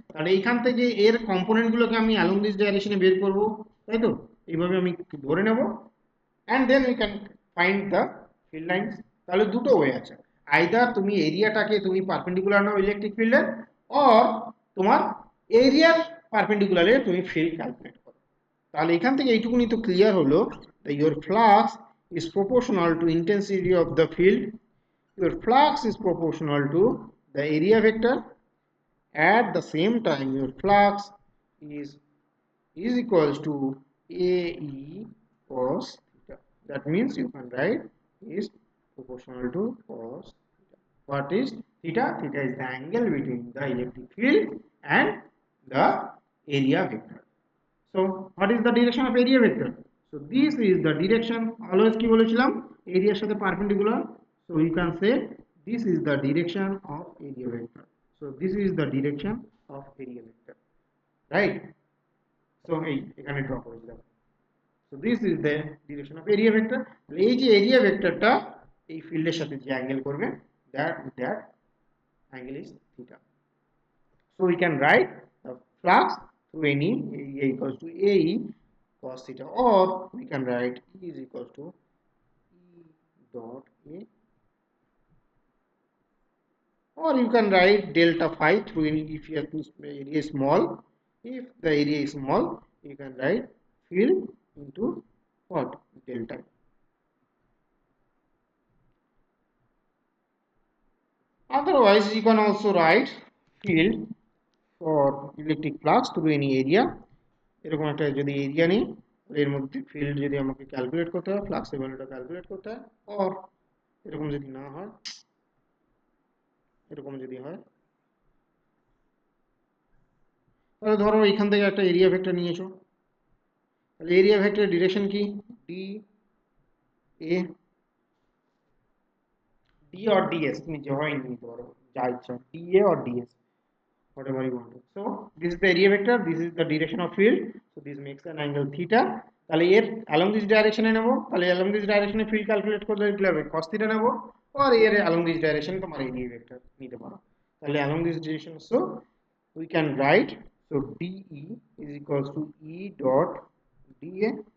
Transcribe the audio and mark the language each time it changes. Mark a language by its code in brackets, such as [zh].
[bn] তাহলে এইখান থেকে এর কম্পোনেন্টগুলোকে আমি অ্যালং দিস ডাইরেকশনে বের করব, তাই তো এইভাবে আমি ধরে নেব, [en] And then we can find the field lines. [bn] তাহলে দুটো ওয়ে আছে, আইদার তুমি এরিয়াটাকে তুমি পারপেন্ডিকুলার নাও ইলেকট্রিক ফিল্ডের, অর তোমার এরিয়ার পারপেন্ডিকুলারে তুমি ফিল্ড ক্যালকুলেট করো। তাহলে এখান থেকে এইটুকুনি তো ক্লিয়ার হলো, [en] your flux is proportional to intensity of the field, your flux is proportional to the area vector, at the same time your flux is equals to AE cos theta. That means you can write is proportional to cos theta. What is theta? Theta is the angle between the electric field and the area vector. So what is the direction of area vector? So this is the direction, always [bn] কি বলেছিলাম এরিয়ার সাথে perpendicular, [en] so you can say this is the direction of area vector. So this is the direction of area vector, right? So [bn] এখানে draw করে দিলাম, [en] so this is the direction of area vector। [bn] এই যে area ভেক্টরটা এই ফিল্ডের সাথে যে angle করবে, [en] that angle is theta। So we can write the flux through any area equals to AE cos theta, or we can write E is equals to E dot A, or you can write delta phi through any, if your area is small, if the area is small you can write field into what, delta. Otherwise you can also write field for electric flux through any area, [bn] এরকম একটা যদি area নেই এর মধ্যে field যদি আমাকে calculate করতে হয়, ফ্লাক্সের ভ্যালুটা ক্যালকুলেট করতে হয়, অর এরকম যদি না হয়, এরকম যদি হয়, তাহলে ধরো এখান থেকে একটা এরিয়া ভেক্টর নিয়েছো, তাহলে এরিয়া ভেক্টরের ডিরেকশন কি, D A D or DS, তুমি যে হয় নিতে পারো যা ইচ্ছা, D a or DS, [en] whatever you want to. So this is the area vector, this is the direction of field, so this makes an angle theta। [bn] তাহলে এর along this direction এ নেব, তাহলে along this direction A field calculate করলে কি হবে, cos theta নেব, আর এর along this direction তোমার এরিয়া ভেক্টর নিতে পারো, তাহলে along this direction, [en] so we can write, so DE is equals to E dot DA,